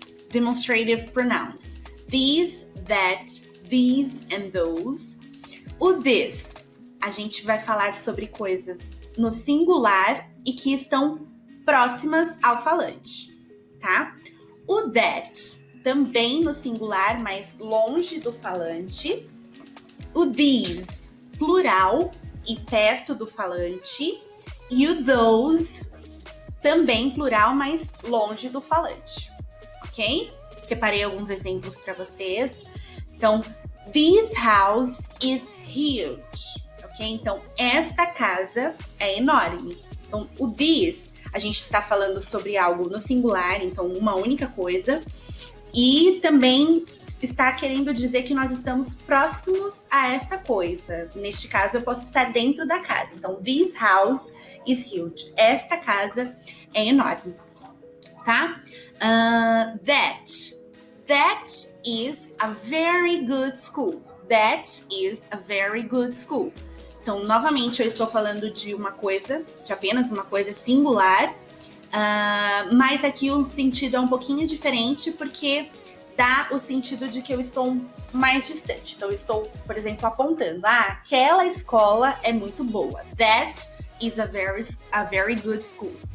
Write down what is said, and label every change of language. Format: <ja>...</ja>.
<en>Demonstrative pronouns. These, that, these and those.</en> <pt>O this, a gente vai falar sobre coisas no singular e que estão próximas ao falante, tá? O that, também no singular, mas longe do falante. O these, plural e perto do falante. E o those, também plural, mas longe do falante, ok? Separei alguns exemplos para vocês. Então,</pt> <en>this house is huge, ok?</en> <pt>Então, esta casa é enorme. Então, o this, a gente está falando sobre algo no singular, então uma única coisa. E também está querendo dizer que nós estamos próximos a esta coisa. Neste caso, eu posso estar dentro da casa. Então,</pt> <en>this house is huge.</en> <pt>Esta casa é enorme, tá?</pt> <en>That is a very good school. That is a very good school.</en> <pt>Então, novamente, eu estou falando de uma coisa, de apenas uma coisa singular, mas aqui o sentido é um pouquinho diferente, porque dá o sentido de que eu estou mais distante. Então, eu estou, por exemplo, apontando, aquela escola é muito boa.</pt> <en>That is a very good school.</en>